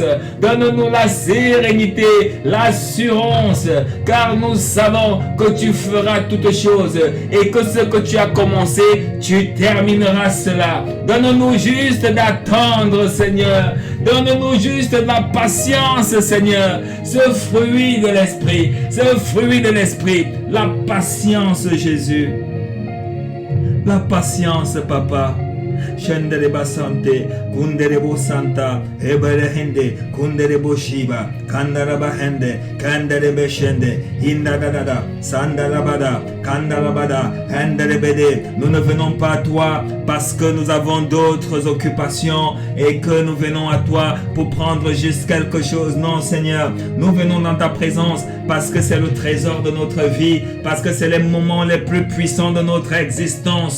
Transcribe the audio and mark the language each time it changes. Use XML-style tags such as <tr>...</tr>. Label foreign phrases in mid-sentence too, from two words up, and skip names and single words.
<fr>Donne-nous la sérénité, l'assurance, car nous savons que tu feras toutes choses et que ce que tu as commencé, tu termineras cela. Donne-nous juste d'attendre, Seigneur. Donne-nous juste de la patience, Seigneur. Ce fruit de l'esprit, la patience, Jésus. La patience, Papa. Shendereba Sante, Kunderebo Santa, Eberehende, Kunderebo Shiba, Kandaraba Hende, Kandarebe Shende, Hindadada, Sandarabada, Kandarabada, Henderebede. Nous ne venons pas à toi parce que nous avons d'autres occupations et que nous venons à toi pour prendre juste quelque chose. Non, Seigneur, nous venons dans ta présence parce que c'est le trésor de notre vie, parce que c'est les moments les plus puissants de notre existence.</fr>